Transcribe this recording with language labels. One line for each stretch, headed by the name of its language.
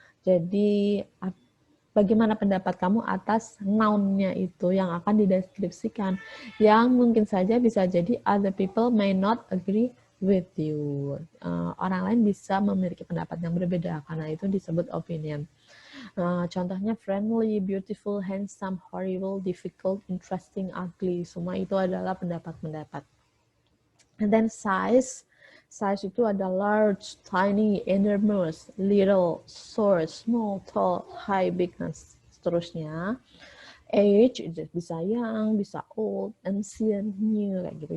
Indonesian: Jadi bagaimana pendapat kamu atas noun-nya itu yang akan dideskripsikan, yang mungkin saja bisa jadi
English: other people may not agree with you.
Indonesian: Orang lain bisa memiliki pendapat yang berbeda karena itu disebut opinion.
English: Contohnya friendly, beautiful, handsome, horrible, difficult, interesting, ugly.
Indonesian: Semua itu adalah pendapat-pendapat.
English: And then size
Indonesian: itu ada
English: large, tiny, enormous, little, short, small, tall, high, big,
Indonesian: dan seterusnya.
English: Age bisa young, bisa old, ancient, new,
Indonesian: kayak gitu.